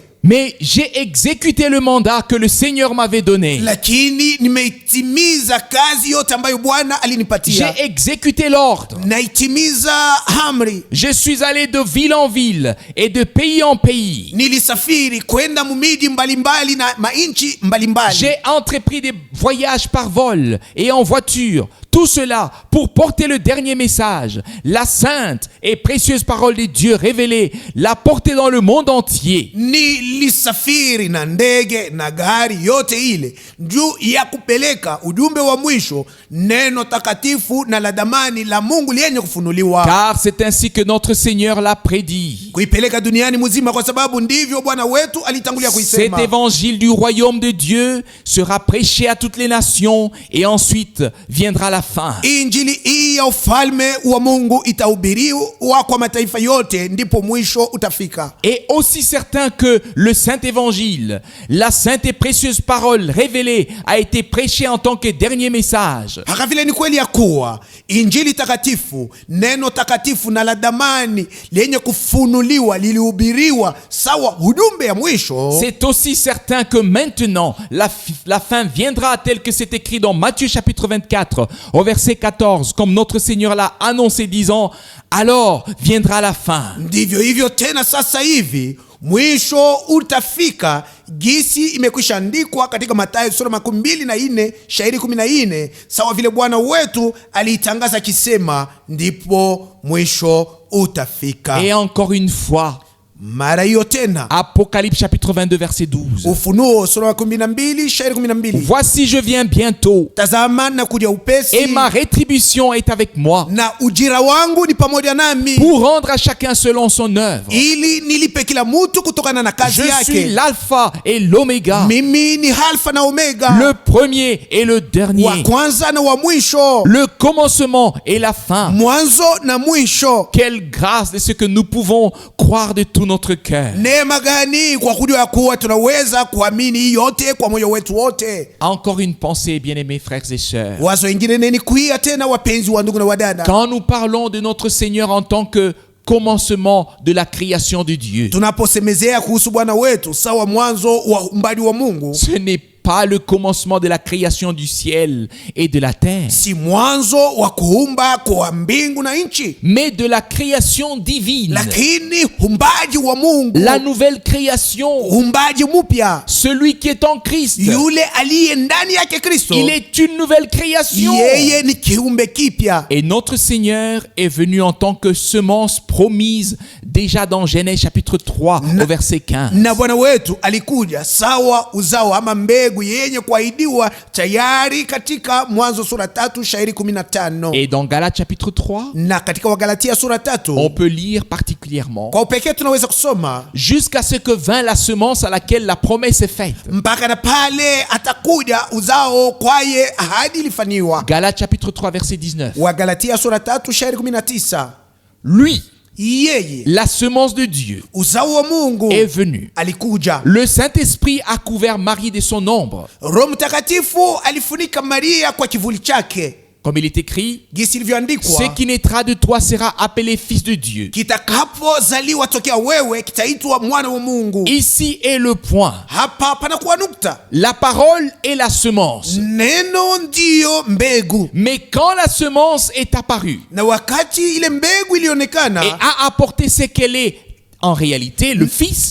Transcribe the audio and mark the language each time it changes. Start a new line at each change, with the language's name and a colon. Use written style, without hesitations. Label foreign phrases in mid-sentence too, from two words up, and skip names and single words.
French: Mais j'ai exécuté le mandat que le Seigneur m'avait donné.
Swahili: Lakini nimeitimiza kazi yote ambayo Bwana alinipatia.
French: J'ai exécuté l'ordre.
Swahili: Naitimiza amri.
French: Je suis allé de ville en ville et de pays en pays.
Swahili: Nilisafiri kwenda mumiji mbalimbali na mainchi mbalimbali.
French: J'ai entrepris des voyages par vol et en voiture. Tout cela pour porter le dernier message, la sainte et précieuse parole de Dieu révélée, la porter dans le monde entier.
Swahili: Nilisafiri na ndege na gari yote ile juu ya kupeleka ujumbe wa mwisho, neno takatifu na la damani la Mungu lenye kufunuliwa.
French: Car c'est ainsi que notre Seigneur l'a prédit.
Swahili: Kuipeleka duniani mzima, kwa sababu ndivyo Bwana wetu alitangulia kuisema.
French: Cet évangile du royaume de Dieu sera prêché à toutes les nations et ensuite viendra la fin.
Swahili: Injili hii ya ufalme wa Mungu itahubiriwa kwa mataifa yote, ndipo mwisho utafika.
French: Et aussi certain que le saint évangile, la sainte et précieuse parole révélée a été prêchée en tant que dernier message.
Swahili: Haka vile ni kweli ya kuwa injili takatifu, neno takatifu na la damani lenye kufunuliwa lilihubiriwa sawa ujumbe ya mwisho.
French: C'est aussi certain que maintenant la fin viendra tel que c'est écrit dans Matthieu chapitre 24 au verset 14, comme notre Seigneur l'a annoncé disant, alors viendra la fin.
Swahili: Ndivyo hivyo tena sasa hivi mwisho utafika, gisi imekwisha andikwa katika Mathayo sura 24 shairi 14, sawa vile Bwana wetu alitangaza kisema, ndipo mwisho utafika.
French: Et encore une fois,
Swahili: mara hiyo tena,
French: Apocalypse chapitre 22 verset 12.
Swahili: Ufunuo sura 12 shairi 12.
French: Voici je viens bientôt.
Swahili: Tazama na kuja upesi.
French: Et ma rétribution est avec moi.
Swahili: Na ujira wangu ni pamoja nami.
French: Pour rendre à chacun selon son œuvre.
Swahili: Ili nilipe kila mtu kutokana na kazi yake.
French: Je suis l'alpha et l'oméga.
Swahili: Mimi ni alfa na omega.
French: Le premier et le dernier.
Swahili: Wa kwanza na wa mwisho.
French: Le commencement et la fin.
Swahili: Mwanzo na mwisho.
French: Quelle grâce de ce que nous pouvons croire de tout notre cœur.
Swahili: Neema gani kwa kujua kuwa tunaweza kuamini yote kwa moyo wetu wote.
French: Encore une pensée, bien-aimés frères et sœurs.
Swahili: Wazo ingine neni kuia tena, wapenzi wa ndugu na wadada.
French: Quand nous parlons de notre Seigneur en tant que commencement de la création de Dieu,
Swahili: tunaposemezea kuhusu Bwana wetu sawa mwanzo wa uumbaji wa Mungu,
French: ce n'est pas le commencement de la création du ciel et de la terre,
Swahili: si mwanzo wa kuumba kwa mbingu na nchi,
French: mais de la création divine,
Swahili: lakini umbaji wa Mungu,
French: la nouvelle création,
Swahili: umbaji mpya.
French: celui qui est en Christ.
Swahili: Yule aliye ndani yake Kristo,
French: Il est une nouvelle création.
Swahili: yeye ni kiumbe kipya.
French: Et notre Seigneur est venu en tant que semence promise déjà dans Genèse chapitre 3 au verset 15.
Swahili: Na Bwana wetu alikuja sawa uzao ama mbegu yenye kuahidiwa tayari katika Mwanzo sura 3 shairi 15.
French: Et dans Galates chapitre 3,
Swahili: Na katika Wagalatia sura 3
French: on peut lire particulièrement
Swahili: kwa upekee tunaweza kusoma
French: jusqu'à ce que vint la semence à laquelle la promesse est faite.
Swahili: mpaka na pale atakuja uzao kwaye ahadi ilifaniwa.
French: Galates chapitre 3 verset 19.
Swahili: Wagalatia sura 3 shairi 19.
French: Lui,
Swahili: Yeye
French: la semence de Dieu,
Swahili: uzao wa Mungu
French: est venu.
Swahili: alikuja.
French: Le Saint-Esprit a couvert Marie de son ombre.
Swahili: Roho Mtakatifu alifunika Maria kwa kivuli chake.
French: Comme il est écrit,
Swahili: Gisi
French: ce
Swahili: ilivyoandikwa,
French: qui naîtra de toi sera appelé fils de Dieu.
Swahili: kitakapozaliwa tokea wewe kitaitwa mwana wa Mungu.
French: Ici est le point.
Swahili: Hapa panakuwa nukta.
French: La parole est la semence.
Swahili: Neno ndiyo mbegu,
French: Mais quand la semence est apparue
Swahili: na wakati ile mbegu ilionekana
French: et a apporté ce qu'elle est en réalité, le Fils,